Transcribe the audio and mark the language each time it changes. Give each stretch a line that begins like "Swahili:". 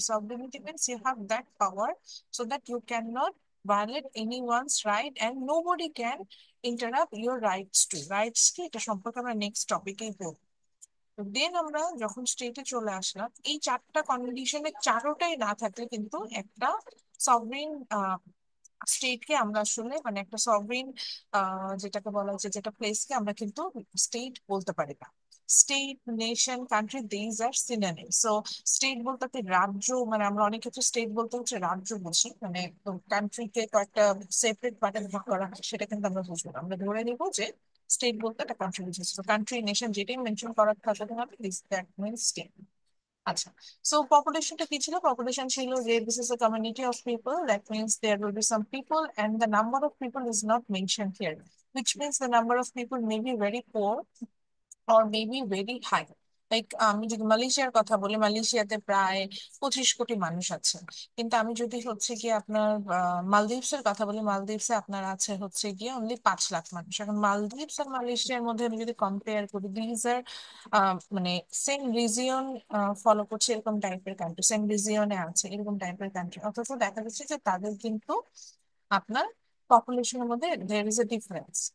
English: Sovereignty means you have that power so that you cannot violate anyone's right and nobody can interrupt your rights too.
Bangla: Rights কি, এটা সম্পর্কে আমরা next টপিকেই বলবো। দেন আমরা যখন স্টেটে চলে আসলাম, এই চারটা কন্ডিশনের চারোটাই না থাকলে কিন্তু একটা সভরিন স্টেটকে আমরা আসলে, মানে একটা সভরিন যেটাকে বলা হচ্ছে, যেটা প্লেসকে আমরা কিন্তু স্টেট বলতে পারি না। State, nation, country, these are synonym. So state বলতে কি রাজ্য, মানে আমরা অনেক ক্ষেত্রে স্টেট বলতে হচ্ছে রাজ্য বুঝি, মানে কান্ট্রিকে কয়েকটা সেপারেট পার্টে ভাগ করা হয়, সেটা কিন্তু আমরা বুঝবো না। আমরা ধরে নিবো যে স্টেট বলতে একটা কান্ট্রি বুঝেছি, তো কান্ট্রি, নেশন যেটাই মেনশন করার থাকতে হবে, দিস দ্যাট মিনস স্টেট। আচ্ছা, সো পপুলেশনটা কি ছিল?
English: Population ছিল যে this is a community of people, that means there will be some people and the number of people is not mentioned here, which means the number of people may be very poor or maybe very high.
Bangla: Like আমি যদি মালয়েশিয়ার কথা বলি, মালয়েশিয়াতে প্রায় 25 কোটি মানুষ আছে। কিন্তু আমি যদি হচ্ছে গিয়ে আপনার মালদ্বীপস এর কথা বলি, মালদ্বীপসে আপনার আছে হচ্ছে গিয়ে অনলি 5 লাখ মানুষ। এখন মালদ্বীপস আর মালয়েশিয়ার মধ্যে আমি যদি কম্পেয়ার করি, দিজ আর মানে সেম রিজিয়ন ফলো করছে, এরকম টাইপের কান্ট্রি, সেম রিজিয়নে আছে এরকম টাইপের কান্ট্রি, অথচ দেখা যাচ্ছে যে তাদের কিন্তু আপনার পপুলেশনের মধ্যে দেয়ার ইজ এ ডিফারেন্স।